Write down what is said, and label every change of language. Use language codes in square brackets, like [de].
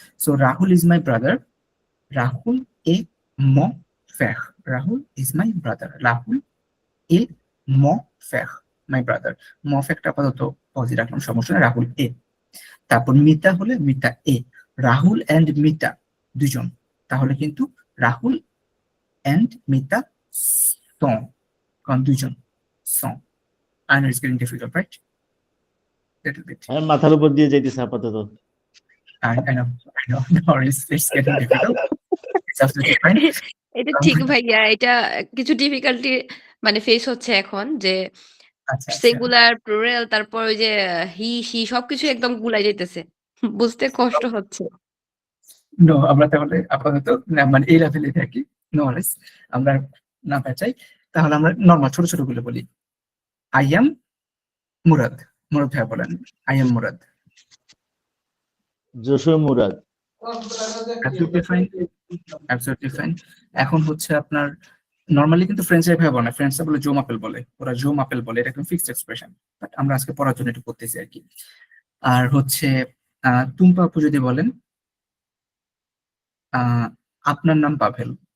[en] so Rahul is my brother, [fr] রাহুল এ ম ফ্যাখ, [en] Rahul is my brother, Rahul এ ম ফ্যাখ মাই ব্রাদার। [bn] ম ফ্যাখটা আপাতত পজি রাখলাম, সমস্যা নেই, রাহুল এ। তারপর মিতা হলে মিতা এ, রাহুল অ্যান্ড মিতা দুজন, তাহলে কিন্তু রাহুল অ্যান্ড মিতা সং, কারণ দুজন song. [en] I know it's getting difficult, right? Little bit. [bn] আমি মাথার উপর দিয়ে যাইতেছে আপাতত। [en] I know. No, it's getting difficult. It's absolutely fine. [bn] এটা ঠিক ভাইয়া, এটা কিছু ডিফিকাল্টি মানে ফেস হচ্ছে এখন, যে আচ্ছা, সিঙ্গুলার প্লুরাল তারপর ওই যে হি সি সবকিছু একদম গুলাই যাইতেছে, বুঝতে কষ্ট হচ্ছে। নো, আমরা তাহলে আপাতত মানে এই লেভেলে থাকি, নো ওয়ারিস, আমরা না পেঁচাই। তাহলে আমরা নর্মাল ছোট ছোট গুলো বলি। [en] I am Murad, [bn] মুরাদ ভাইয়া বলেন, I am Murad. Jessore Murad. [en] Absolutely fine, absolutely fine. [bn] এখন হচ্ছে আপনার নর্মালি কিন্তু ফ্রেঞ্চরা ভাবে বলে না, ফ্রেঞ্চরা বলে [fr] জো মাপেল [bn] বলে, ওরা জো মাপেল বলে, এটা একদম ফিক্সড এক্সপ্রেশন, বাট আমরা আজকে পড়ার জন্য একটু করতেছি আর কি। আর হচ্ছে টুম্পা আপু যদি বলেন, আপনার নাম পাভেল,